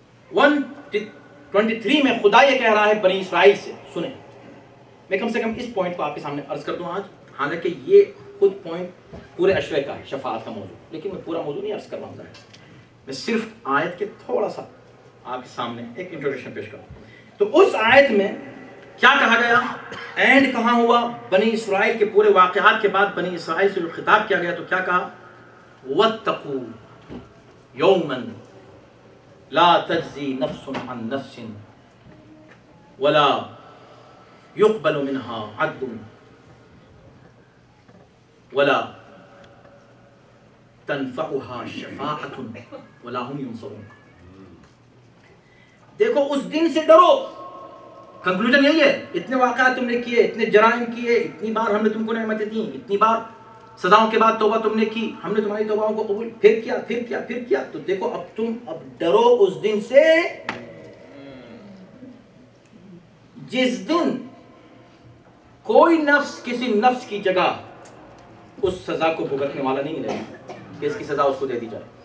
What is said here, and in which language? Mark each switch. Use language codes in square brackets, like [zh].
[ur] 123 میں خدا یہ کہہ رہا ہے بنی اسرائیل سے, سنیں, میں کم سے کم اس پوائنٹ کو آپ کے سامنے عرض کر دوں آج, حالانکہ یہ خود پوائنٹ پورے اشرے کا ہے, شفاعت کا موضوع, لیکن میں پورا موضوع نہیں عرض کر رہا ہوں, میں صرف آیت کے تھوڑا سا آپ کے سامنے ایک انٹروڈکشن پیش کروں. تو اس آیت میں کیا کہا گیا, اینڈ کہاں ہوا, بنی اسرائیل کے پورے واقعات کے بعد بنی اسرائیل سے جو خطاب کیا گیا تو کیا کہا, [ar] وَاتَّقُوا, یوما لا تجزی نفس عن نفس ولا يقبل منها عدل ولا تنفعها شفاعة ولا هم ينصرون. [ur] دیکھو اس دن سے ڈرو. کنکلوژن یہی ہے. اتنے واقعات تم نے کیے, اتنے جرائم کیے, اتنی بار ہم نے تم کو نعمتیں دیں, اتنی بار سزاؤں کے بعد توبہ تم نے کی, ہم نے تمہاری توباؤں کو قبول, پھر کیا. تو دیکھو اب ڈرو اس دن سے جس دن کوئی نفس کسی نفس کی جگہ اس سزا کو بھگتنے والا نہیں ملے گا کہ اس کی سزا اس کو دے دی جائے.